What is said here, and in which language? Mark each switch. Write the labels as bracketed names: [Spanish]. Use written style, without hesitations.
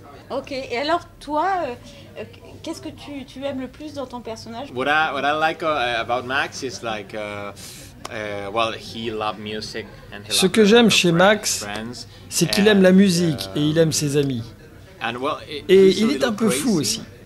[French] Ok, et alors toi, qu'est-ce que tu aimes le plus dans ton personnage? [English] What I like about Max is like well, he loves music and he [French] Ce que j'aime chez Max, c'est qu'il aime la musique et il aime ses amis. Et il est un peu fou aussi.